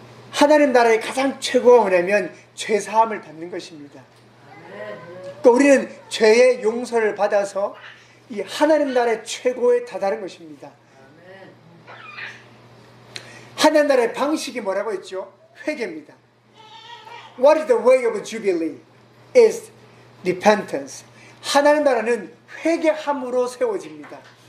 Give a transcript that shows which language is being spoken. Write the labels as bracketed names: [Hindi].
[Korean] 하나님 나라의 가장 최고가 뭐냐면 죄사함을 받는 것입니다. 그러니까 우리는 죄의 용서를 받아서 이 하나님 나라의 최고에 다다른 것입니다. 하나님 나라의 방식이 뭐라고 했죠? 회개입니다. [English] What is the way of Jubilee? Is repentance. [Korean] 하나님 나라는 회개함으로 세워집니다.